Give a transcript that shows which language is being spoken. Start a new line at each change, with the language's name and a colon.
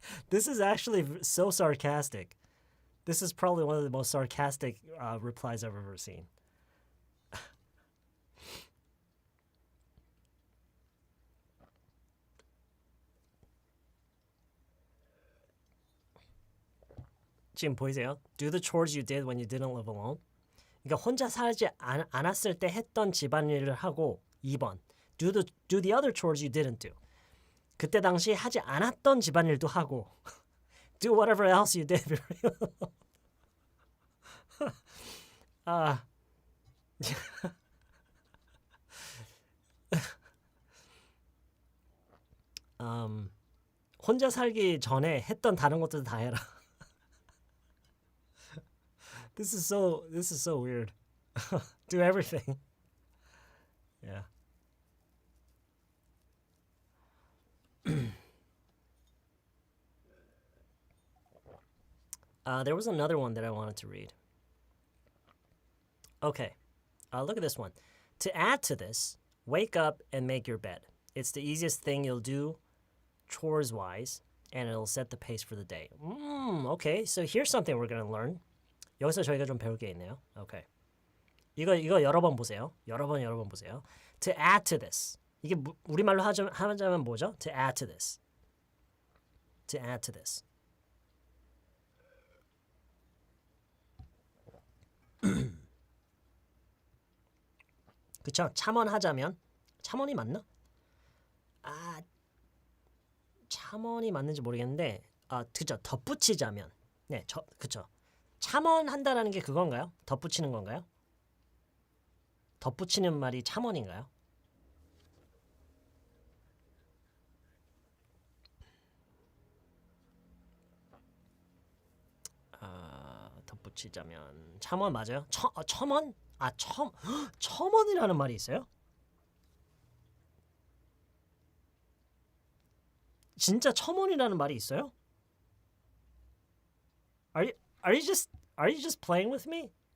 English: This is actually so sarcastic. This is probably one of the most sarcastic replies I've ever seen.
Korean: 지금 보이세요?
English: Do the chores you did when you didn't live alone.
Korean: 그러니까 혼자 살지 않았을 때 했던 집안일을 하고 2번.
English: Do the other chores you didn't do.
Korean: 그때 당시 하지 않았던 집안일도 하고
English: do whatever else you did.
Korean: 혼자 살기 전에 했던 다른 것들도 다 해라.
English: This is so weird. Do everything. Yeah. There was another one that I wanted to read. Okay. Look at this one. To add to this, wake up and make your bed. It's the easiest thing you'll do chores-wise, and it'll set the pace for the day. Okay. So here's something we're going to learn.
Korean: 여기서 저희가 좀 배울 게 있네요. Okay. 이거 여러 번 보세요. 여러 번 보세요.
English: To add to this.
Korean: 이게 우리말로 하자면 뭐죠?
English: To add to this. To add to this.
Korean: 그쵸? 첨언하자면 첨언이 맞나? 첨언이 맞는지 모르겠는데 그쵸? 덧붙이자면 네, 그쵸? 첨언한다라는 게 그건가요? 덧붙이는 건가요? 덧붙이는 말이 첨언인가요? 덧붙이자면 첨언 맞아요? 첨언? 첨언이라는 말이 있어요? 진짜 첨언이라는 말이 있어요?
English: Are you just playing with me?